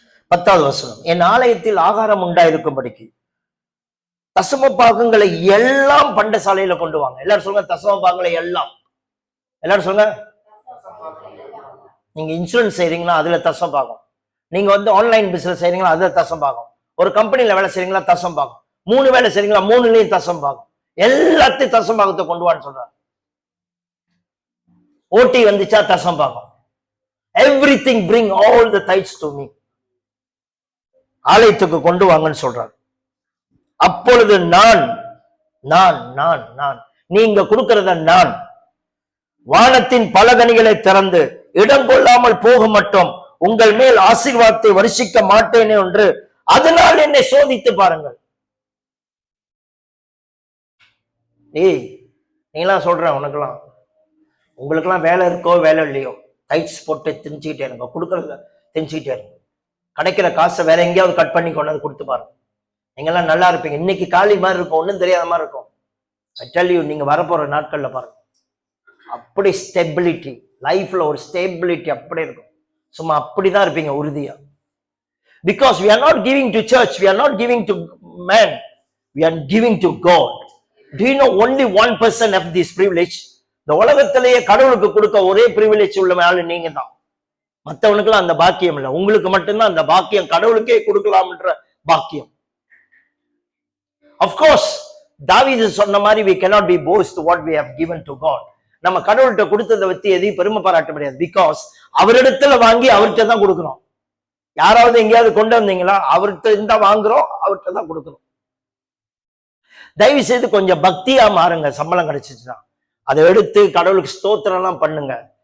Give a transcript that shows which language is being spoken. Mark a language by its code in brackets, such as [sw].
[ta] 10வது வசனம், என் ஆலயத்தில் ஆகாரம் உண்டாயிருக்கும்படிக்கு தசம பாகங்களை எல்லாம் பண்டசாலையில கொண்டு வாங்க. எல்லாரும் சொல்லுங்க, தசம பாகங்களை எல்லாம். எல்லாரும் சொல்லுங்க. நீங்க இன்சூரன்ஸ் செய்றீங்களா, அதுல தசம் பாகம். நீங்க வந்து ஆன்லைன் பிசினஸ் செய்றீங்களா, அதுல தசம் பாகம். ஒரு கம்பெனில வேலை செய்றீங்களா, தசம் பாகம். 3 வேலை செய்றீங்களா, 3லயும் தசம் பாகம். எல்லாத்தையும் தசம் பாகத்தை கொண்டு வான்னு சொல்றாரு. ஓட்டி வந்துச்சா தசம் பாகம். [en] Everything bring all the tithes to me. [ta] ஆலயத்துக்கு கொண்டு வாங்கன்னு சொல்றாரு. அப்பொழுது நான் நான் நான் நான் நீங்க கொடுக்கிறத நான் வானத்தின் பலகணிகளை திறந்து இடம் கொள்ளாமல் போக மட்டும் உங்கள் மேல் ஆசீர்வாதத்தை வருஷிக்க மாட்டேனே என்று அதனால் என்னை சோதித்து பாருங்கள். நீங்களாம் சொல்றேன், உங்களுக்கெல்லாம் வேலை இருக்கோ வேலை இல்லையோ, டைட்ஸ் போட்டு திணிச்சுக்கிட்டே இருங்க, கொடுக்கறத திணிச்சுக்கிட்டே இருங்க. கிடைக்கிற காசை வேற எங்கேயாவது கட் பண்ணி கொண்டு வந்து கொடுத்து பாருங்க. நீங்கெல்லாம் நல்லா இருப்பீங்க. இன்னைக்கு காலி மாதிரி இருக்கும், ஒன்றும் தெரியாத மாதிரி இருக்கும். [en] I tell you, [ta] நீங்க வரப்போற நாட்கள்ல பாருங்க, அப்படி ஸ்டெபிலிட்டி, லைஃப்ல ஒரு ஸ்டெபிலிட்டி அப்படி இருக்கும். சும்மா அப்படிதான் இருப்பீங்க உறுதியா. [en] Because we are not giving to church, we are not giving to man, we are giving to God. Do you know only one person have this privilege? [ta] இந்த உலகத்திலேயே கடவுளுக்கு கொடுக்க ஒரே பிரிவிலேஜ் உள்ள ஆளு நீங்க தான். மற்றவனுக்குலாம் அந்த பாக்கியம் இல்லை, உங்களுக்கு மட்டும்தான் அந்த பாக்கியம். கடவுளுக்கே கொடுக்கலாம்ன்ற பாக்கியம். [en] Of course, [ta] தாவீது சொன்ன மாதிரி [en] we cannot be boast what we have given to God. [ta] நம்ம கடவுள்கிட்ட கொடுத்ததை பத்தி எதையும் பெருமை பாராட்ட முடியாது. பிகாஸ் அவரிடத்துல வாங்கி அவர்கிட்ட தான் கொடுக்கிறோம். யாராவது எங்கேயாவது கொண்டு வந்தீங்களா, அவர்கிட்ட இருந்தா வாங்குறோம், அவர்கிட்ட தான் கொடுக்கிறோம். தயவு செய்து கொஞ்சம் பக்தியா மாறுங்க. சம்பளம் கிடைச்சிச்சுன்னா அதை எடுத்து கடவுளுக்கு ஸ்தோத்திரம் எல்லாம் பண்ணுங்க.